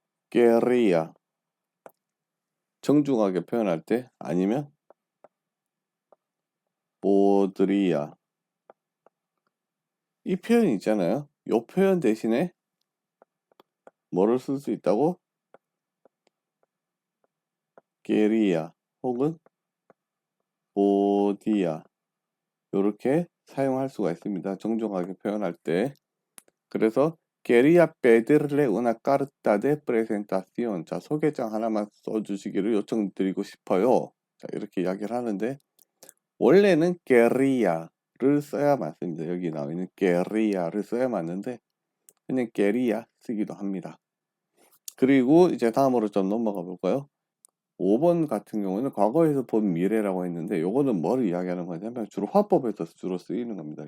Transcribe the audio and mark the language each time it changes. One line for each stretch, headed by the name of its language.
Korean: 게리야 정중하게 표현할 때, 아니면 보드리야, 이 표현이 있잖아요. 이 표현 대신에 뭐를 쓸 수 있다고? 게리야 혹은 보디야, 이렇게 사용할 수가 있습니다. 정중하게 표현할 때.
Spanish: 그래서 quería pedirle una carta de presentación.
Korean: 자, 소개장 하나만 써주시기를 요청드리고 싶어요. 자, 이렇게 이야기를 하는데 원래는 quería를 써야 맞습니다. 여기 나와 있는 quería를 써야 맞는데 그냥 quería 쓰기도 합니다. 그리고 이제 다음으로 좀 넘어가 볼까요? 5번 같은 경우는 과거에서 본 미래라고 했는데 요거는 뭘 이야기하는 거냐면 주로 화법에서 주로 쓰이는 겁니다.